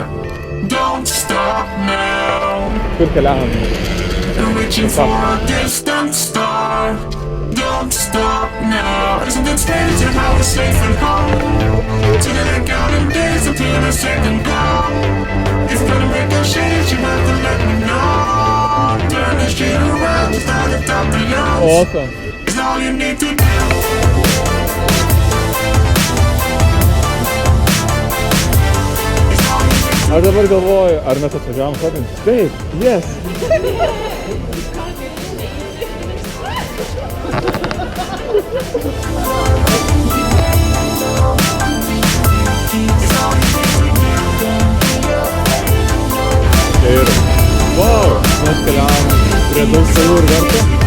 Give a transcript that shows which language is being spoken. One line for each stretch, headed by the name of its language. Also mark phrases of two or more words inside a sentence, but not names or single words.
English: Don't stop now.
Lithuanian: Kur keliavom?
English: And reaching for a distant star. Don't stop now. Isn't it strange how we're safe and home? Together counting days until the second call. If gonna make a change, you have to let me know. Turn this shit around, start at top of yours. Awesome. It's all you need to do.
Lithuanian: Aš dabar galvoju, ar mes atvažiavom šopinti? Taip, yes! Ir, wow, mes keliavom prie daug salų ir vertų.